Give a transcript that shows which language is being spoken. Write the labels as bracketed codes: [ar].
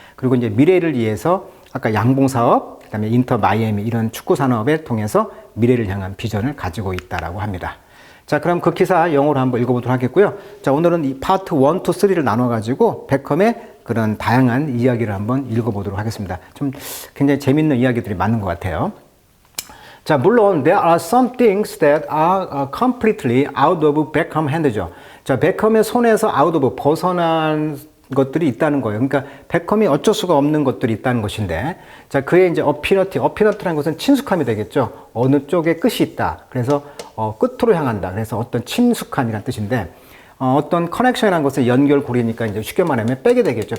[ko] 그리고 이제 미래를 위해서 아까 양봉사업, 그 다음에 인터 마이애미 이런 축구 산업을 통해서 미래를 향한 비전을 가지고 있다라고 합니다. 자, 그럼 그 기사 영어로 한번 읽어보도록 하겠고요. 자, 오늘은 이 파트 1, 2, 3를 나눠가지고 베컴의 그런 다양한 이야기를 한번 읽어보도록 하겠습니다. 좀 굉장히 재밌는 이야기들이 많은 것 같아요. 자, 물론 [en] there are some things that are completely out of Beckham hand죠. [ko] 자, 베컴의 손에서 out of 벗어난 것들이 있다는 거예요. 그러니까 베컴이 어쩔 수가 없는 것들이 있다는 것인데, 자, 그의 이제 어피너트라는 것은 친숙함이 되겠죠. 어느 쪽에 끝이 있다. 그래서 끝으로 향한다. 그래서 어떤 친숙함이란 뜻인데, 어떤 커넥션이라는 것을 연결고리니까 이제 쉽게 말하면 백이 되겠죠.